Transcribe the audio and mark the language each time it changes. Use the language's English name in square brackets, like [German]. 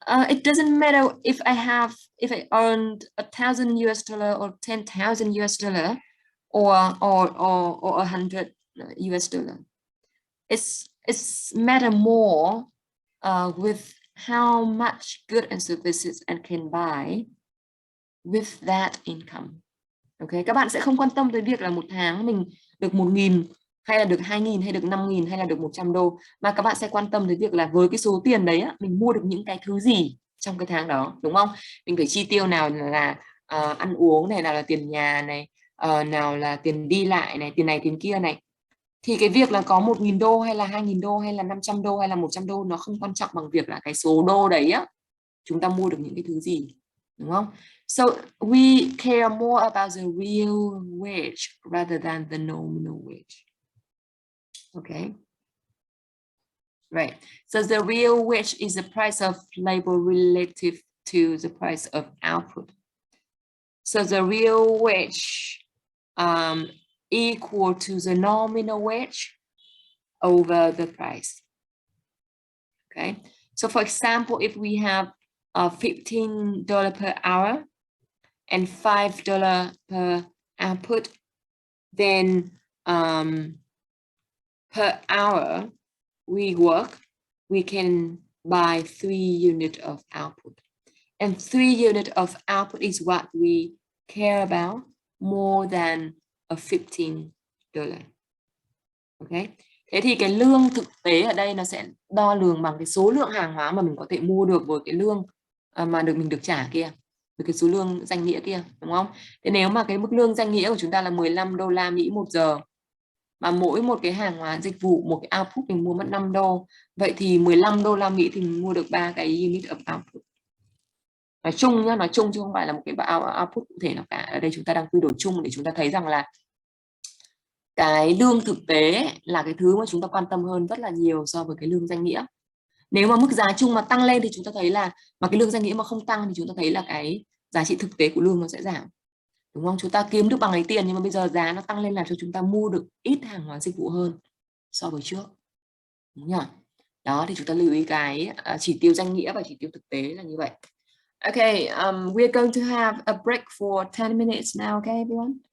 [English] It doesn't matter if I earned $1,000 or 10,000 US dollar or $100 US dollar. It's matter more with how much goods and services I can buy with that income. [Vietnamese] Okay, các bạn sẽ không quan tâm tới việc là một tháng mình được 1.000 hay là được 2.000 hay được 5.000 hay là được 100 đô, mà các bạn sẽ quan tâm tới việc là với cái số tiền đấy mình mua được những cái thứ gì trong cái tháng đó, đúng không? Mình phải chi tiêu nào là ăn uống này, nào là tiền nhà này, nào là tiền đi lại này, tiền này tiền kia này. Thì cái việc là có 1.000 đô hay là 2.000 đô hay là 500 đô hay là 100 đô nó không quan trọng bằng việc là cái số đô đấy chúng ta mua được những cái thứ gì, đúng không? [English] So we care more about the real wage rather than the nominal wage. Okay. Right. So the real wage is the price of labor relative to the price of output. So the real wage equal to the nominal wage over the price. Okay. So for example, if we have $15 per hour, and $5 per output, then per hour we work, we can buy 3 units of output. And 3 units of output is what we care about more than a $15. Okay. [Vietnamese] Thế thì cái lương thực tế ở đây nó sẽ đo lường bằng cái số lượng hàng hóa mà mình có thể mua được với cái lương mà mình được trả kia, với cái số lương danh nghĩa kia, đúng không? Thế nếu mà cái mức lương danh nghĩa của chúng ta là $15 một giờ, mà mỗi một cái hàng hóa dịch vụ, một cái output mình mua mất $5, vậy thì $15 thì mình mua được 3 cái unit of output. Nói chung nhá, nói chung chứ không phải là một cái output cụ thể nào cả. Ở đây chúng ta đang quy đổi chung để chúng ta thấy rằng là cái lương thực tế là cái thứ mà chúng ta quan tâm hơn rất là nhiều so với cái lương danh nghĩa. Nếu mà mức giá chung mà tăng lên thì chúng ta thấy là, mà cái lương danh nghĩa mà không tăng thì chúng ta thấy là cái giá trị thực tế của lương nó sẽ giảm, đúng không? Chúng ta kiếm được bằng ấy tiền, nhưng mà bây giờ giá nó tăng lên làm cho chúng ta mua được ít hàng hóa dịch vụ hơn so với trước, đúng nhỉ? Đó, thì chúng ta lưu ý cái chỉ tiêu danh nghĩa và chỉ tiêu thực tế là như vậy. [English] Okay, we're going to have a break for 10 minutes now, okay everyone?